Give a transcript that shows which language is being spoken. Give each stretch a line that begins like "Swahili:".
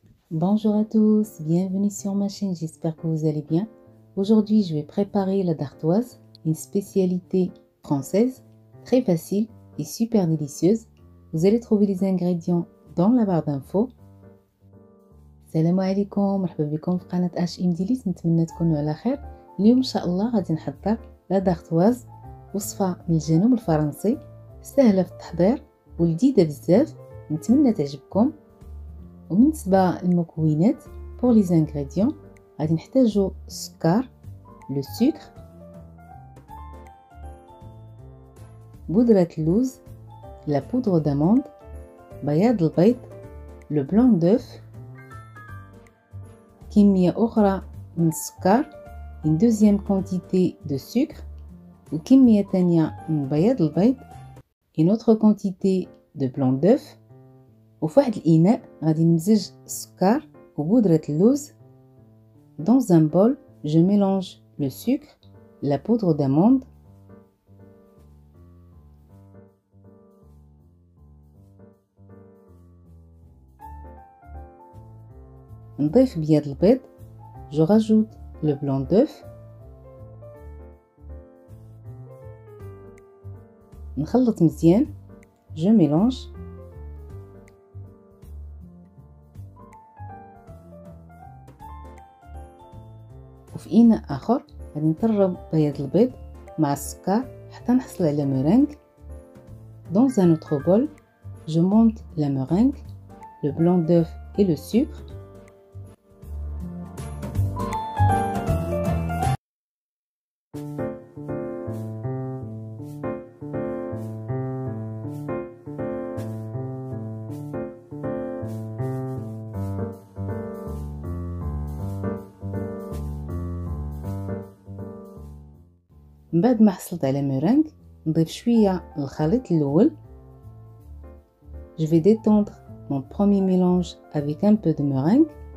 French: Bonjour à tous, bienvenue sur ma chaîne, j'espère que vous allez bien. Aujourd'hui, je vais préparer la dartoise, une spécialité française, très facile et super délicieuse. Vous allez trouver les ingrédients dans la barre d'infos.
Arabic: السلام عليكم، مرحبا بكم في قناة HM ديليس. نتمنى تكونوا على خير. اليوم ان شاء الله غادي نحضر لا دارتواز، وصفة من الجنوب الفرنسي، سهلة في التحضير ولذيذة بزاف، نتمنى تعجبكم. وبالنسبة للمكونات
French: pour les ingrédients
Arabic: غادي نحتاجو السكر، لو سكر، بودرة اللوز، لا بودرة داموند، بياض البيض، لو بلون دوف، كمية أخرى من السكر،
French: une deuxième quantité de sucre،
Arabic: وكمية تانية من بياض البيض،
French: une autre quantité de blanc d'œuf.
Arabic: وفي واحد الإناء غادي نمزج السكر وبودرة اللوز.
French: Dans un bol, je mélange le sucre, la poudre d'amande,
Arabic: نضيف بياض البيض.
French: Je rajoute le blanc d'œuf.
Arabic: نخلط مزيان.
French: Je mélange.
Arabic: وفي إناء آخر غادي نطرب بياض البيض مع السكر حتى نحصل على مeringue.
French: Dans un autre bol, je monte la meringue, le blanc d'œuf et le sucre.
Arabic: من بعد ما حصلت على ميرانغ نضيف شويه الخليط الاول.
French: Je vais détendre mon premier mélange avec un peu de meringue.